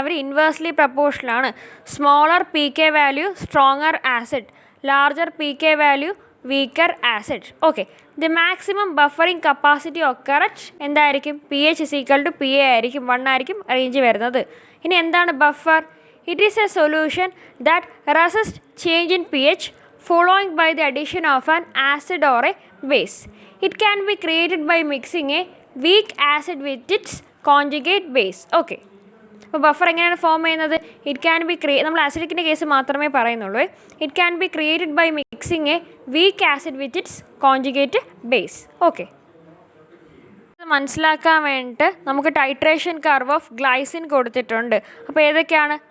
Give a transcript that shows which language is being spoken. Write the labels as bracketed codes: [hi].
[ml] Our inversely പ്രപ്പോർഷനാണ്. [en] Smaller PK value stronger acid, larger PK value weaker acid. Okay, the maximum buffering capacity occur at [ml] എന്തായിരിക്കും? pH = PA ആയിരിക്കും, 1 ആയിരിക്കും range വരുന്നത്. ഇനി എന്താണ് buffer? [en] It is a solution that resist change in pH following by the addition of an acid or a base. It can be created by mixing a weak acid with its conjugate base. [ml] Okay, അപ്പോൾ buffer എങ്ങനെയാണ് form ചെയ്യുന്നത്? [en] it can be [ml] നമ്മൾ ആസിഡിക്കിൻ്റെ case മാത്രമേ പറയുന്നുള്ളൂ. [en] It can be created by mixing a weak acid with its conjugate base. Okay, [ml] മനസ്സിലാക്കാൻ വേണ്ടിയിട്ട് നമുക്ക് titration curve of glycine കൊടുത്തിട്ടുണ്ട്. അപ്പോൾ ഏതൊക്കെയാണ്?